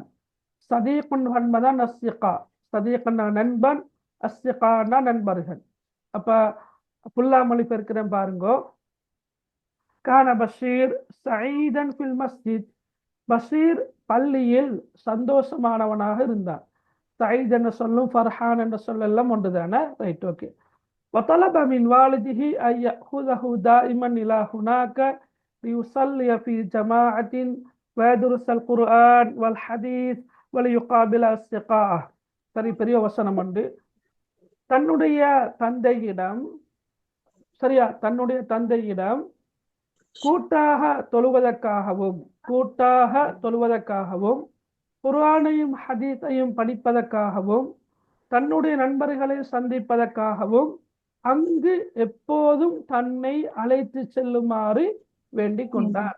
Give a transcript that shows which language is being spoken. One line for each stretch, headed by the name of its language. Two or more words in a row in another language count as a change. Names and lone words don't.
Tamil: சதீகுன் என்பதான் அஸ்திகா, சதீகன் நண்பன், அஸ்திகான்னா நண்பர்கள். அப்ப புல்லா மொழிபெயர்க்கிறேன் பாருங்கோ.
Arabic: كان بشير سعيدا في المسجد,
Tamil: பஷீர் பள்ளியில் சந்தோஷமானவனாக இருந்தான். சயீத் என்ற சொல்லும் ஃபர்ஹான் என்ற சொல்லெல்லாம் ஒன்றுதானே?
English: right, okay.
Arabic: وطلب من والده أن يأخذه دائما إلى هناك ليصلي في جماعة ويدرس القرآن والحديث وليقابل أصدقائه.
Tamil: சரி, பெரிய வசனம் உண்டு. தன்னுடைய தந்தையிடம், சரியா, தன்னுடைய தந்தையிடம் கூட்டாக தொழுவதற்காகவும் குர்ஆனையும் ஹதீஸையும் படிப்பதற்காகவும் தன்னுடைய நண்பர்களை சந்திப்பதற்காகவும் அங்கு எப்போதும் தன்னை அழைத்து செல்லுமாறு வேண்டிக் கொண்டார்.